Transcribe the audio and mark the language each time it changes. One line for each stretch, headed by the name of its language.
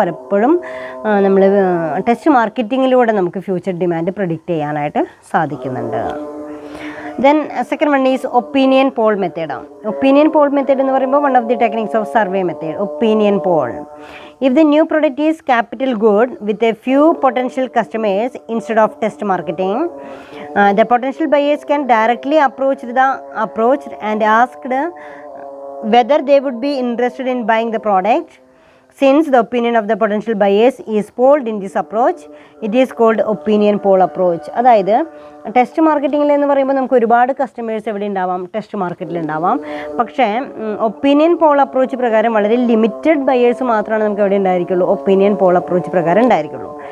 Malayalam: പലപ്പോഴും നമ്മൾ ടെസ്റ്റ് മാർക്കറ്റിങ്ങിലൂടെ നമുക്ക് ഫ്യൂച്ചർ ഡിമാൻഡ് പ്രെഡിക്റ്റ് ചെയ്യാനായിട്ട് സാധിക്കുന്നുണ്ട്.
English: Then second one is opinion poll മെത്തേഡാണ്. Opinion poll method
Malayalam: എന്ന് പറയുമ്പോൾ
English: One of the techniques of survey method. Opinion poll. If the new product is capital good with a few potential customers instead of test marketing, the potential buyers can directly approach and asked whether they would be interested in buying the product. Since the opinion of the potential buyers is polled in this approach, it is called opinion poll approach.
Malayalam: അതായത് test മാർക്കറ്റിംഗിൽ എന്ന് പറയുമ്പോൾ നമുക്ക് ഒരുപാട് customers എവിടെ ഉണ്ടാവാം, test മാർക്കറ്റിൽ ഉണ്ടാവാം. പക്ഷേ ഒപ്പീനിയൻ പോൾ അപ്രോച്ച് പ്രകാരം വളരെ ലിമിറ്റഡ് ബയേഴ്സ് മാത്രമാണ് നമുക്ക് എവിടെ ഉണ്ടായിരിക്കുള്ളൂ, ഒപ്പീനിയൻ പോൾ അപ്രോച്ച് പ്രകാരം ഉണ്ടായിരിക്കുള്ളൂ.